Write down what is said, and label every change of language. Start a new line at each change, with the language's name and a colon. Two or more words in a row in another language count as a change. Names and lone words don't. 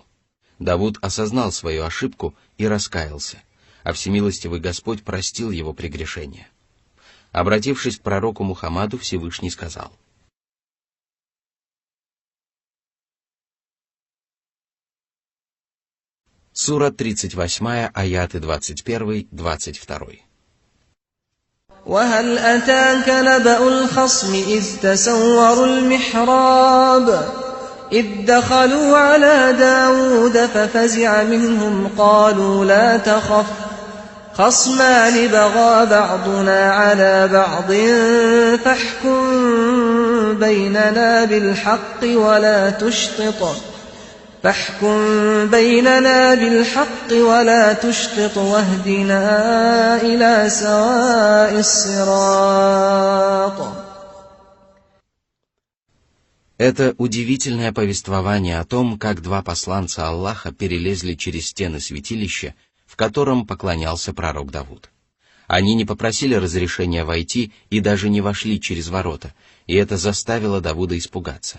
Russian: Давуд осознал свою ошибку и раскаялся, а всемилостивый Господь простил его прегрешения. Обратившись к пророку Мухаммаду, Всевышний сказал: Сура 38, аяты 21-22.
Arabic: وهل أتاك نبأ الخصم إذ تسوروا المحراب إذ دخلوا على داود ففزع منهم قالوا لا تخف خصمان بغى بعضنا على بعض فاحكم بيننا بالحق ولا تشطط واهدنا إلى سواء الصراط.
Russian: Это удивительное повествование о том, как 2 посланца Аллаха перелезли через стены святилища, в котором поклонялся пророк Давуд. Они не попросили разрешения войти и даже не вошли через ворота, и это заставило Давуда испугаться.